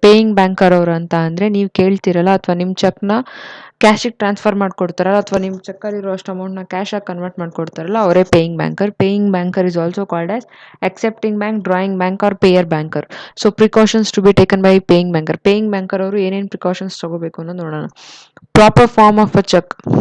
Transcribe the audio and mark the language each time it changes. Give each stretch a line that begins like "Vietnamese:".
Kannada: Paying banker ಅವರು ಅಂತ ಅಂದ್ರೆ ನೀವು ಕೇಳ್ತಿರಲ್ಲ, ಅಥವಾ ನಿಮ್ಮ ಚೆಕ್ನ ಕ್ಯಾಶಿಗೆ ಟ್ರಾನ್ಸ್ಫರ್ ಮಾಡ್ಕೊಡ್ತಾರಲ್ಲ, ಅಥವಾ ನಿಮ್ಮ ಚೆಕ್ಕಲ್ಲಿರೋ ಅಷ್ಟು ಅಮೌಂಟ್ನ ಕ್ಯಾಶಾಗಿ ಕನ್ವರ್ಟ್ ಮಾಡ್ಕೊಡ್ತಾರಲ್ಲ, ಅವರೇ paying banker.
English: Paying banker is also called as accepting bank, drawing bank or payer banker. So precautions to be taken by paying banker.
Kannada: Paying banker ಅವರು ಏನೇನು ಪ್ರಿಕಾಷನ್ಸ್ ತಗೋಬೇಕು ಅನ್ನೋದು ನೋಡೋಣ.
English: Proper form of a cheque.